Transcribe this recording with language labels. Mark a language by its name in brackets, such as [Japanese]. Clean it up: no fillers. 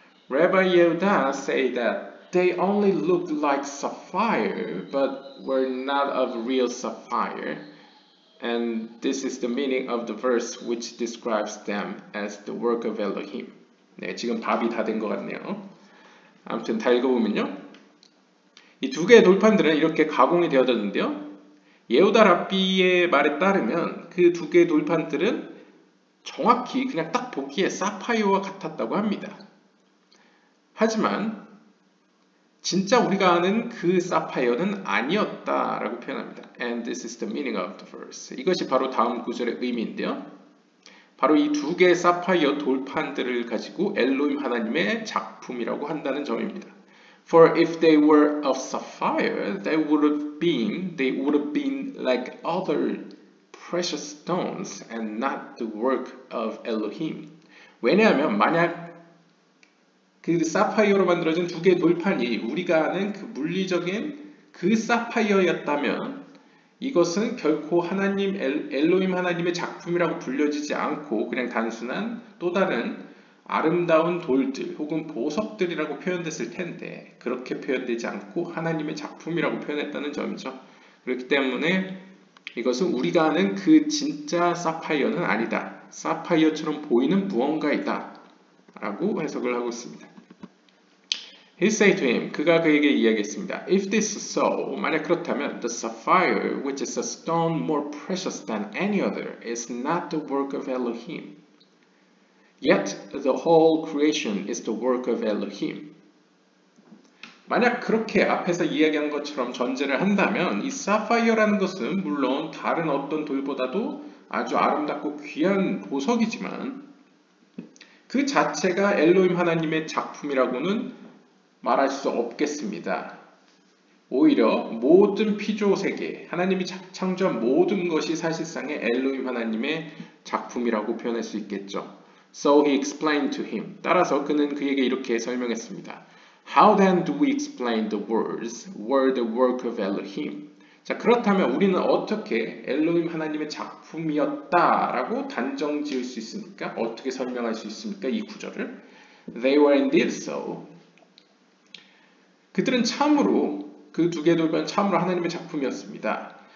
[English] Rabbi Yehuda say that they only looked like sapphire, but were not of real sapphire. And this is the meaning of the verse which describes them as the work of Elohim. [Korean] 네, 지금 답이 다 된 것 같네요. 아무튼 다 읽어보면요. 이 두 개의 돌판들은 이렇게 가공이 되어졌는데요. 예후다 랍비의 말에 따르면 그 두 개의 돌판들은 정확히 그냥 딱 보기에 사파이어와 같았다고 합니다. 하지만 진짜 우리가 아는 그 사파이어는 아니었다라고 표현합니다. [English] And this is the meaning of the verse. [Korean] 이것이 바로 다음 구절의 의미인데요. 바로 이 두 개의 사파이어 돌판들을 가지고 엘로힘 하나님의 작품이라고 한다는 점입니다. [English] For if they were of sapphire, they would have been like other precious stones and not the work of Elohim. [Korean] 왜냐하면 만약 그 사파이어로 만들어진 두 개의 돌판이 우리가 아는 그 물리적인 그 사파이어였다면 이것은 결코 엘로힘 하나님의 작품이라고 불려지지 않고 그냥 단순한 또 다른 아름다운 돌들 혹은 보석들이라고 표현됐을 텐데 그렇게 표현되지 않고 하나님의 작품이라고 표현했다는 점이죠. 그렇기 때문에 이것은 우리가 아는 그 진짜 사파이어는 아니다. 사파이어처럼 보이는 무언가이다 라고 해석을 하고 있습니다. [English] He said to him, [Korean] 그가 그에게 이야기했습니다. [English] If this is so, [Korean] 만약 그렇다면 [English] the sapphire, which is a stone more precious than any other, is not the work of Elohim. Yet the whole creation is the work of Elohim. [Korean] 만약 그렇게 앞에서 이야기한 것처럼 전제를 한다면 이 사파이어라는 것은 물론 다른 어떤 돌보다도 아주 아름답고 귀한 보석이지만 그 자체가 엘로힘 하나님의 작품이라고는 말할 수 없겠습니다. 오히려 모든 피조 세계, 하나님이 창조한 모든 것이 사실상의 엘로힘 하나님의 작품이라고 표현할 수 있겠죠. [English] So he explained to him. [Korean] 따라서 그는 그에게 이렇게 설명했습니다. [English] How then do we explain the words were the work of Elohim? [Korean] 자, 그렇다면 우리는 어떻게 엘로힘 하나님의 작품이었다라고 단정 지을 수 있습니까? 어떻게 설명할 수 있습니까? 이 구절을. [English] They were indeed so. [Korean] 그들은 참으로 그 두 개의 돌판 참으로 하나님의 작품이었습니다.